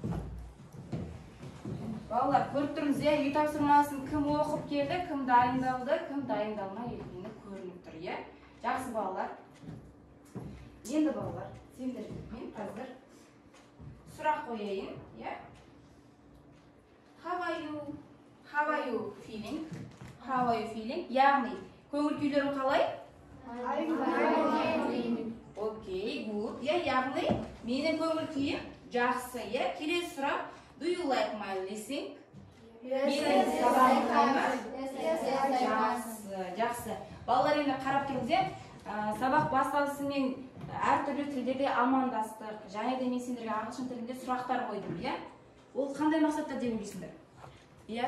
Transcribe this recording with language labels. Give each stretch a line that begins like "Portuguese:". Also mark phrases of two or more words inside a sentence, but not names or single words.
Kazakh: Балалар, көріп тұрмыз, үй тапсырмасын кім оқып келді, кім дайындалды, кім дайындалмай екені көрініп тұр, иә? Жақсы балалар. Енді балалар, сендер мен қазір сұрақ қояйын, иә?
English: How are you feeling?
Kazakh: Яғни, көңіл күйлерің қалай?
English: Окей, good.
Kazakh: Яғни, менің көңіл күйім жақсы, иә? Келесі сұрақ.
English: Do you like my listening?
Kazakh: Жақсы. Балалар енді қарап келіңіздер, сабақ басталысымен әртүрлі тілдерде амандастық, және де мен сендерге ағылшын тілінде сұрақтар қойдым, иә? Ол қандай мақсатта деп ойлайсыңдар? Иә?